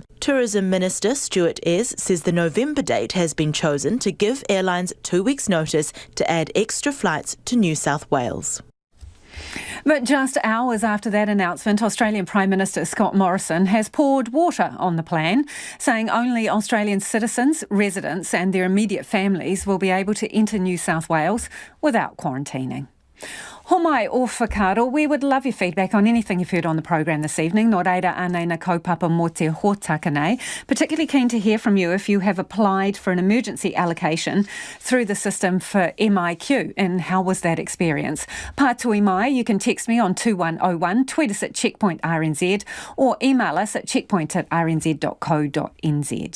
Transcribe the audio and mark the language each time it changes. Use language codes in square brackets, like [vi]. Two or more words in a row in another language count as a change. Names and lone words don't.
[en] Tourism Minister Stuart Ayres says the November date has been chosen to give airlines 2 weeks' notice to add extra flights to New South Wales. But just hours after that announcement, Australian Prime Minister Scott Morrison has poured water on the plan, saying only Australian citizens, residents and their immediate families will be able to enter New South Wales without quarantining. [mi] Homai o whakaro, [en] we would love your feedback on anything you've heard on the program this evening. [mi] Nō reira anei na kaupapa mō te hōtaka nei. [en] Particularly keen to hear from you if you have applied for an emergency allocation through the system for MIQ, and how was that experience? [mi] Pātui mai, [en] you can text me on 2101, tweet us at Checkpoint RNZ or email us at checkpoint@rnz.co.nz.